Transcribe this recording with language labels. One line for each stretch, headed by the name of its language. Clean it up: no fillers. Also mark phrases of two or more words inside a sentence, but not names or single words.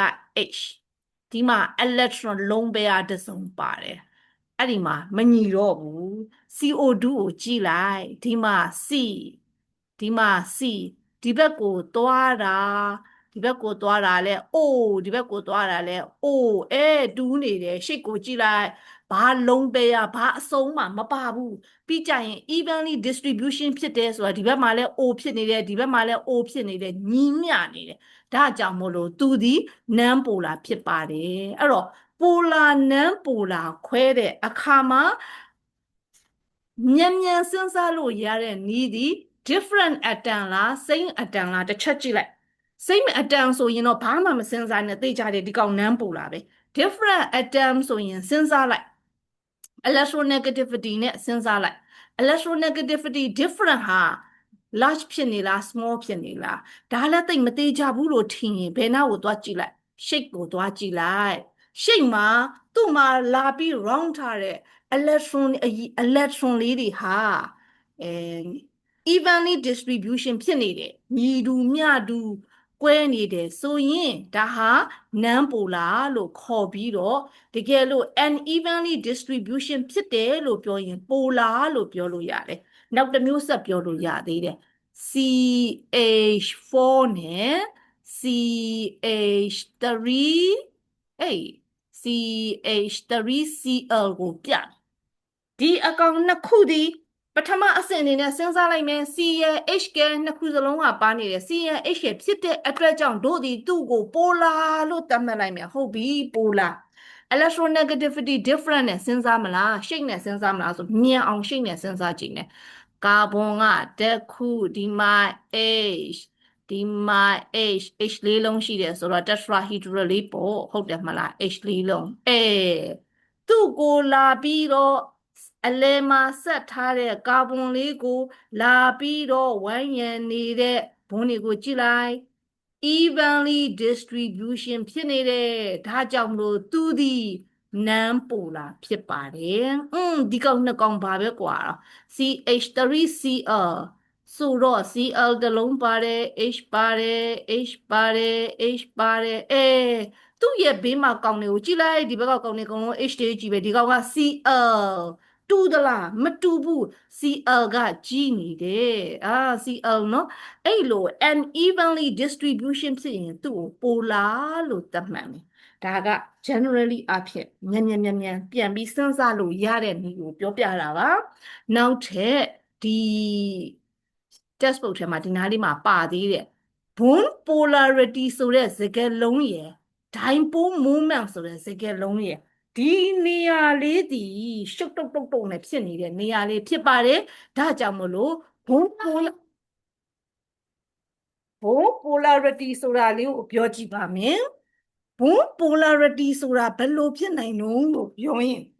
Burmese: H ဒီမှာ electron လုံးပဲအားတစ်စုံပါတယ်အဲ့ဒီမှာမညီတော့ဘူး CO2 ကိုကြည့်လိုက်ဒီမှာ C ဒီမှာ C ဒီဘက်ကိုသွားတာဒီဘက်ကိုသွားတာလဲ O ဒီဘက်ကိုသွားတာလဲ O တူးနေတယ်ရှေ့ကိုကြည့်လိုက်ဘာလုံးပဲရဘာအစုံမှမပါဘူးပြီးကြရင်
English: evenly distribution
Burmese: ဖြစ်တယ်ဆိုတာဒီဘက်မှာလဲ O ဖြစ်နေတယ်ဒီဘက်မှာလဲ O ဖြစ်နေတယ်ညီမျှနေတယ်ဒါကြောင့်မို့လို့သူဒီ
English: non polar
Burmese: ဖြစ်ပါတယ်အဲ့တော့
English: polar non polar
Burmese: ခွဲတဲ့အခါမှာ မြန်စဉ်းစားလို့ရတဲ့နည်းဒီ
English: different atom
Burmese: လား
English: same atom
Burmese: လားတစ်ချက်ကြည့်လိုက်
English: same atom
Burmese: ဆိုရင်တော့ဘာမှမစဉ်းစားနဲ့သိကြတယ်ဒီကောင်
English: non polar
Burmese: ပဲ
English: different atom
Burmese: ဆိုရင်စဉ်းစားလိုက် electronegativity နဲ့စဉ်းစားလိုက်
English: electronegativity different
Burmese: ဟာ large ဖြစ်နေလား small ဖြစ်နေလားဒါလည်းသိမသေးကြဘူးလို့ထင် ရင်ဘယ်နာကိုသွားကြည့်လိုက် shape ကိုသွားကြည့်လိုက် shape မှာသူ့မှာလာပြီး round ထားတဲ့ electron လေးတွေဟာအဲ
English: evenly distribution
Burmese: ဖြစ်နေတယ်ညီတူမျှတူကွဲနေတယ်ဆိုရင်ဒါဟာ
English: non polar
Burmese: လို့ခေါ်ပြီးတော့တကယ်လို့
English: unevenly distribution
Burmese: ဖြစ်တယ်လို့ပြောရင် polar လို့ပြောလို့ရတယ်နောက်တစ်မျိုးဆက်ပြောလို့ရသေးတယ် CH4 နဲ့ CH3 CH3Cl ကိုပြဒီအကောင်နှစ်ခုဒီပထမအဆင့်အနေနဲ့စဉ်းစားလိုက်မယ် C ရဲ့ H ကနှစ်ခုစလုံးကပါနေတယ် C ရဲ့ H ရဲ့ ဖြစ်တဲ့အတွက်ကြောင့်တို့ဒီသူ့ကို polar လို့သတ်မှတ်လိုက်မယ်ဟုတ်ပြီ
English: polar electronegativity different
Burmese: နဲ့စဉ်းစားမလားရှိတ်နဲ့စဉ်းစားမလားဆို မြင်အောင်ရှိတ်နဲ့စဉ်းစားကြည့်မယ်ကာဗွန်ကတစ်ခုဒီမှာ H ဒီမှာ H လေးလုံး ရှိတယ်ဆိုတော့ tetrahedral လေးပေါ့ဟုတ်တယ်မလား H လေးလုံးသူ့ကိုလာပြီးတော့အလဲမှာဆက်ထားတဲ့ကာဗွန်လေးကိုလာပြီးတော့ဝိုင်းရံနေတဲ့ဘုံတွေကိုကြည့်လိုက်
English: evenly distribution
Burmese: ဖြစ်နေတယ်ဒါကြောင့်မလို့သူသည်
English: non polar
Burmese: ဖြစ်ပါတယ်ဒီကောင်နှစ်ကောင်ပါပဲကွာ CH3Cl ဆိုတော့ Cl တစ်လုံးပါတယ် H ပါတယ် H ပါတယ် H ပါတယ်သူ့ရဲ့ဘေးမှာကောင်တွေကိုကြည့်လိုက်ဒီဘက်ကကောင်တွေအကုန်လုံး H တွေကြည့်ပဲဒီကောင်က Cl တူသလားမတူဘူး Cl ကကြီးနေတယ်Cl နော်အဲ့လို
English: unevenly distribution
Burmese: ဖြစ်ရင်သူ့ကို polar လို့ သတ်မှတ်မယ်ဒါက generally အဖြစ်မြန်ပြန်ပြီးစဉ်းစားလို့ရတဲ့နည်းကိုပြောပြတာပါနောက်ထပ်ဒီ textbook ထဲမှာဒီနားလေးမှာပါသေးတယ်
English: bond polarity
Burmese: ဆိုတဲ့စကားလုံးရယ်
English: dipole moment
Burmese: ဆိုတဲ့စကားလုံးရယ်ဒီနေရာလေးဒီရှုပ်တုတ်နဲ့ဖြစ်နေတဲ့နေရာလေးဖြစ်ပါတယ်ဒါကြောင့်မလို့ bond polarity ဆိုတာလေးကိုပြောကြည့်ပါမယ်
English: bond polarity
Burmese: ဆိုတာဘယ်လိုဖြစ်နိုင်လို့ပြောရင်